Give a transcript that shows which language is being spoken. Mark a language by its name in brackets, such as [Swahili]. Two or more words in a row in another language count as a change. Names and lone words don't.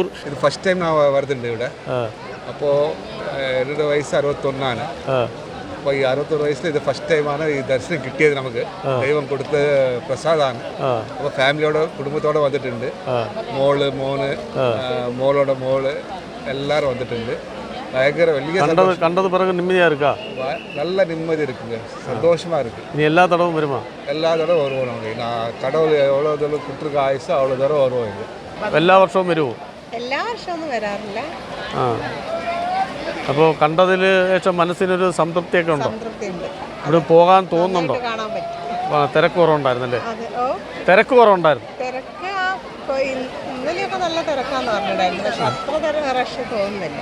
[Malayalam] ഇത് [English] first time [Malayalam] വരുന്നുണ്ട് ഇവിടെ. അപ്പോൾ എൻ്റെ വയസ്സ് 61. അപ്പോൾ ഈ 61 വയസ്സിൽ ഇത് ഫസ്റ്റ് ടൈമാണ് ഈ ദർശനം കിട്ടിയത്. നമുക്ക് ദൈവം കൊടുത്ത പ്രസാദമാണ്. അപ്പോൾ ഫാമിലിയോടെ കുടുംബത്തോടെ വന്നിട്ടുണ്ട്. മോളോടെ മോള് എല്ലാവരും വന്നിട്ടുണ്ട്. ഭയങ്കര വലിയ [Tamil] കണ്ടത് പിറகு நிம்மதியா இருக்கா? நல்ல நிம்மதி இருக்குங்க, சந்தோஷமா இருக்கு. நீ எல்லா தடவும் வருமா? எல்லா தடவும் வருவோம். நமக்கு நான் கடவுள் எவ்வளோ தூரம் கொடுத்துருக்க ஆயுசோ அவ்வளோ தூரம் வருவோம். இது [Malayalam] എല്ലാ വർഷവും വരുമോ? എല്ലാ വർഷവും വരാറില്ല. അപ്പോൾ കണ്ടതിൽ ശേഷം മനസ്സിനൊരു സംതൃപ്തിയൊക്കെ ഉണ്ടോ? സംതൃപ്തിയുണ്ട്. ഇവിടെ പോകാൻ തോന്നുന്നുണ്ടോ? കാണാൻ പറ്റും. തിരക്ക് കുറവുണ്ടായിരുന്നല്ലേ? തിരക്ക് കുറവുണ്ടായിരുന്നു. ഇന്നലെയൊക്കെ നല്ല തിരക്കാന്ന് പറഞ്ഞിട്ടുണ്ടായിരുന്നു, പക്ഷെ അത്ര റഷ് തോന്നുന്നില്ല.